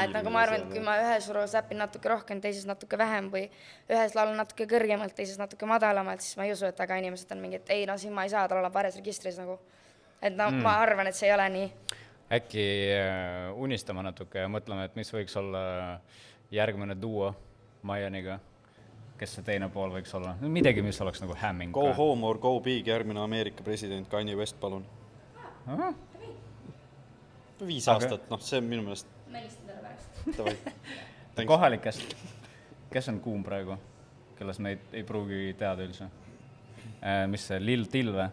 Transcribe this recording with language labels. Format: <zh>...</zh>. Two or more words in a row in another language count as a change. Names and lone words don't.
<et>Et nagu ma arvan, et kui ma ühes urus läpin natuke rohkem, teises natuke vähem või ühes laulan natuke kõrgemalt, teises natuke madalamalt, siis ma ei usu, et väga inimesed on mingi, et ei, siin ma ei saa, tal olla pares registris nagu. Et ma arvan, et see ei ole nii. Äkki unistama natuke ja mõtleme, et mis võiks olla järgmine duo Maianiga. Kes see teine pool võiks olla? Midagi, mis oleks nagu hämming.</et> <en>Go home or go big,</en> <et>järgmine Ameerika president Kanye West, palun. 5 aastat, see on minu meelest. Kohalikest. Kes on kuum praegu? Kelles me ei pruugi teada üldse. Mis see, Lil Till või?</et>